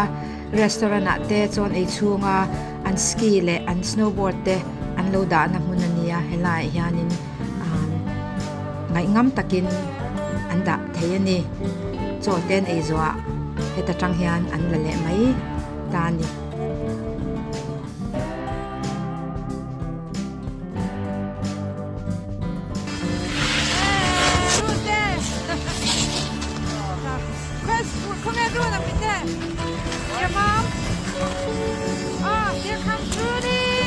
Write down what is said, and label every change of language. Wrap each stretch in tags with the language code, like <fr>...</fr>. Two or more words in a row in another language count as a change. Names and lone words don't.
<lus>restaurant ate chon ei chunga an ski le an snowboard te an lo da na mun ania helai hianin ngai ngam takin an da theiani chon ten ei zwa heta tang hian an la le mai ta ni</lus> <en>Come here, Ruth, I'm in there. Your mom? Oh, here comes Rudy.</en>